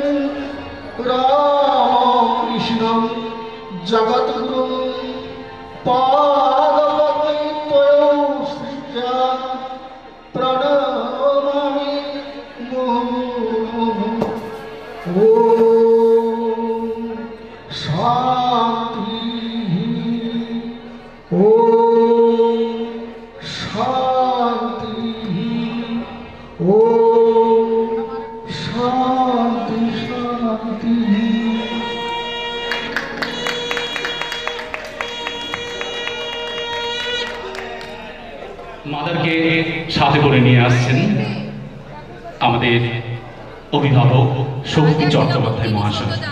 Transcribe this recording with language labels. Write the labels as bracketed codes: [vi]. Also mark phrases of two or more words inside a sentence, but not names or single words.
[sa] राम कृष्ण जगद्गुरु पादपद्मे त्वया श्रीजा प्रणमामि मुहुर्मुहुः ॐ शान्ति ॐ शान्ति ॐ शान्ति शान्ति [bn] মাদারকে সাথে করে নিয়ে আসছেন আমাদের অভিভাবক শক্তি চট্টোপাধ্যায় মহাশয়।